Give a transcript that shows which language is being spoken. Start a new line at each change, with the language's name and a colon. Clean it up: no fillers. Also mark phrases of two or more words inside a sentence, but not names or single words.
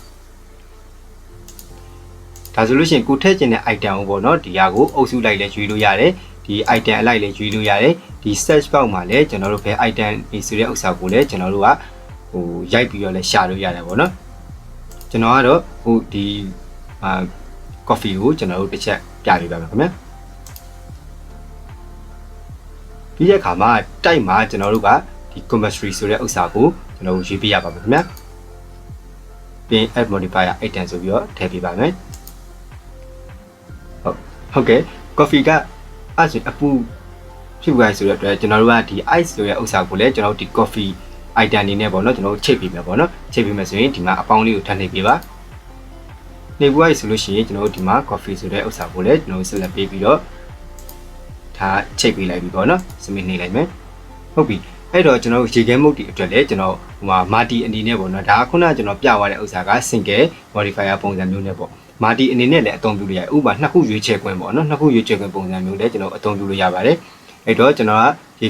Burmese: ဒါဆိုလို့ရှိရင်ကိုထည့်ခြင်းတဲ့ item ကိုပေါ့နော်ဒီဟာကိုအုပ်စုလိုက်လဲရွေးလို့ရတယ်ဒီ item အလိုက်လဲရွေးလို့ရတယ်ဒီ search box မှာလဲကျွန်တော်တို့ဘယ် item ဆိုတဲ့ဥစ္စာကိုလဲကျွန်တော်တို့ကဟိုရိုက်ပြီးတော့လဲရှာလို့ရတယ်ပေါ့နော်ကျွန်တော်ကတော့ဟိုဒီcoffee ကိုကျွန်တော်တို့တစ်ချက်ပြပေးပါမယ်ခင်ဗျာ ပြီးတဲ့အခါမှာတိုက်မှာကျွန်တော်တို့ကဒီ compulsory ဆိုတဲ့ဥစ္စာကိုကျွန်တော်တို့ရေးပြရပါမယ်ခင်ဗျာပြီး
English: add modifier item
Burmese: ဆိုပြီးတော့ထည့်ပေးပါမယ် ဟုတ်ကဲ့ coffee ကအဲ့ဆိုအပူဖြစ်သွားဆိုတဲ့အတွက်ကျွန်တော်တို့ကဒီ ice ဆိုတဲ့ဥစ္စာကိုလည်းကျွန်တော်တို့ဒီ
English: coffee item
Burmese: အနေနဲ့ပေါ့နော်ကျွန်တော်တို့ချိတ်ပေးမယ်ပေါ့နော်ချိတ်ပေး မယ်ဆိုရင်ဒီမှာအပေါင်းလေးကိုထပ်နှိပ်ပေးပါနှိပ်ပြီးဆိုလို့ရှိရင်ကျွန်တော်တို့ဒီမှာ coffee ဆိုတဲ့ဥစ္စာကိုလည်းကျွန်တော်တို့ select ပေးပြီးတော့ဒါချိတ်ပေးလိုက်ပြီပေါ့နော်စမစ်နှိပ်လိုက်မယ်ဟုတ်ပြီအဲ့တော့ကျွန်တော်တို့ရေခဲမုတ်တီအတွက်လည်းကျွန်တော်ဟိုမှာ multi အနေနဲ့ပေါ့နော်ဒါကခုနကကျွန်တော်ပြသွားတဲ့ဥစ္စာက
English: single modifier
Burmese: ပုံစံမျိုးနဲ့ပေါ့မာတီအနေနဲ့လည်းအသုံးပြုလို့ရတယ်ဥပမာနှစ်ခုရွေးချယ်ခွင့်ပေါ့နော်နှစ်ခုရွေးချယ်ခွင့်ပုံစံမျိုးလည်းကျွန်တော်အသုံးပြုလို့ရပါတယ်အဲ့တော့ကျွန်တော်ကရေ